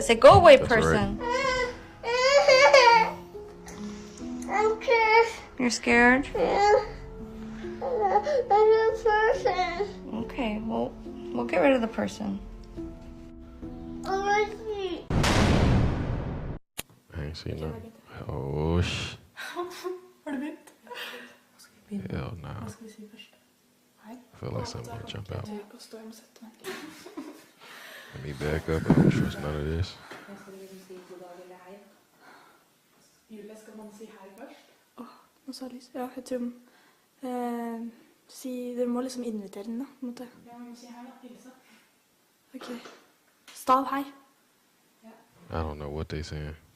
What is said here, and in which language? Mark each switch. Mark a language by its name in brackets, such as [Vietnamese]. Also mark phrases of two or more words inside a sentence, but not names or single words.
[English] Say, go away, person. I'm scared. You're scared? Yeah. I'm a person. Okay, well, we'll get rid of the person. I ain't seen no. Oh, [Norwegian] Har du begynt? [English] hell no. [Norwegian] Hva skal vi si først? Hei. [English] I feel like something gonna jump out. [Norwegian] Jeg må stå, jeg må sette meg. [English] Let me back up. I don't trust none of this. [Norwegian] Julie, skal man si hei først? Nå sa Lys. Ja, jeg tror dere må liksom invitere den da, på en måte. Ja, vi må si hei da, Hilse. Ok. Stav, hei. [English] I don't know what they saying.